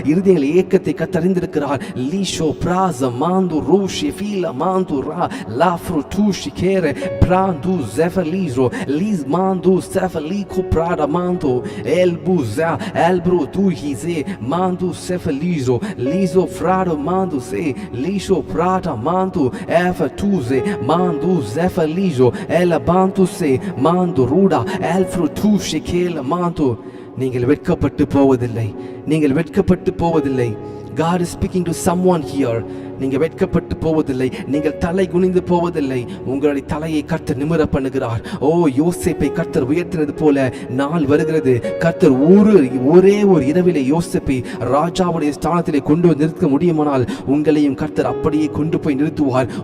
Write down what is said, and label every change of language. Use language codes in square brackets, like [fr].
[ta] இருதயங்கள் ஏக்கத்தை கர்த்தர் அறிந்திருக்கிறார். லீஷோ பிராஸ் மாந்து ரூஷி ஃபீலா மாந்து ரா லாஃப்ரு டூஷி கேரே பிராந்து ஜெஃபலீரோ lease மாந்து செஃபலீகோ பிராடா மாந்து எல்புஸா எல்ப்ரோ தூஹிசே மாந்து செஃபலீரோ லீசோ Frado mandu se lisho prata mandu efa tuze mandu zefa lijo ela bantu se mandu ruda elfru tu shekela mandu. நீங்கள் வெட்கப்பட்டு போவதில்லை, நீங்கள் வெட்கப்பட்டு போவதில்லை. [en] God is speaking to someone here. [ta] நீங்கள் வெட்கப்பட்டு போவதில்லை, நீங்கள் தலை குனிந்து போவதில்லை. உங்களுடைய தலையை கர்த்தர் நிமிர பண்ணுகிறார். யோசேப்பை கர்த்தர் உயர்த்தினது போல நாள் வருகிறது. கர்த்தர் ஒரே ஒரு இரவிலே யோசேப்பை ராஜாவுடைய ஸ்தானத்திலே கொண்டு நிறுத்த முடியுமானால் உங்களையும் கர்த்தர் அப்படியே கொண்டு போய் நிறுத்துவார்.